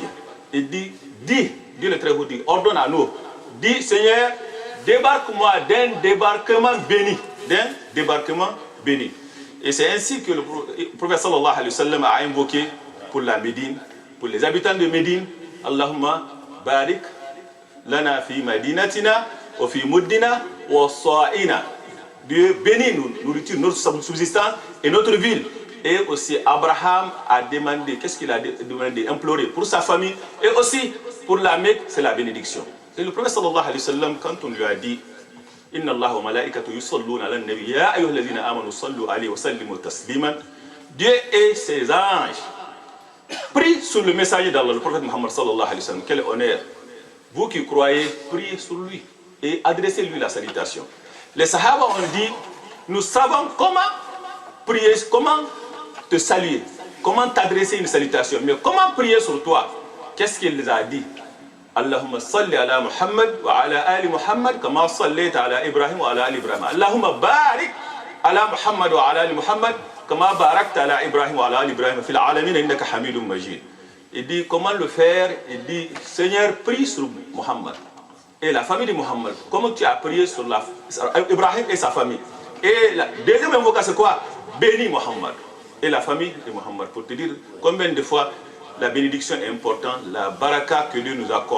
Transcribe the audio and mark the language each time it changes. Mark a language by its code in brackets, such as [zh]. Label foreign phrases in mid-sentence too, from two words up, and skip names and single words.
[fr] Il dit, Dieu le très haut dit, ordonne à nous, dit, Seigneur, débarque-moi d'un débarquement béni. D'un débarquement béni. Et c'est ainsi que le prophète [ar] صلى الله عليه وسلم [fr] a invoqué pour la Médine, pour les habitants de Médine, [ar] اللهم بارك لنا في مدينتنا وفي مدنا وصاعنا. [fr] Dieu bénit nous, nourriture, notre subsistance et notre ville. Et aussi Abraham a demandé, qu'est-ce qu'il a demandé? Imploré pour sa famille et aussi pour la Mecque, c'est la bénédiction. Et le prophète [ar] صلى الله عليه وسلم, [fr] quand on lui a dit [ar] إن الله وملائكته يصلون على النبي يا أيها الذين آمنوا صلوا عليه وسلموا تسليما. [fr] Dieu et ses anges prient sur le messager d'Allah, le prophète Muhammad [ar] صلى الله عليه وسلم. [fr] Quel honneur! Vous qui croyez, priez sur lui et adressez-lui la salutation. Les Sahaba ont dit, nous savons comment prier, comment te saluer, comment t'adresser une salutation, mais comment prier sur toi? Qu'est-ce qu'il les a dit? [ar] اللهم صل على محمد وعلى آل محمد كما صليت على إبراهيم وعلى آل إبراهيم. اللهم بارك على محمد وعلى آل محمد كما باركت على إبراهيم وعلى آل إبراهيم في العالمين إنك حميد مجيد. [fr] Il dit comment le faire? Il dit Seigneur, prie sur Muhammad et la famille de Muhammad, comment tu as prié sur Ibrahim et sa famille. Et la deuxième invocation c'est quoi? Bénis Muhammad et la famille de Muhammad. Pour te dire combien de fois la bénédiction est importante, la baraka que Dieu nous accorde.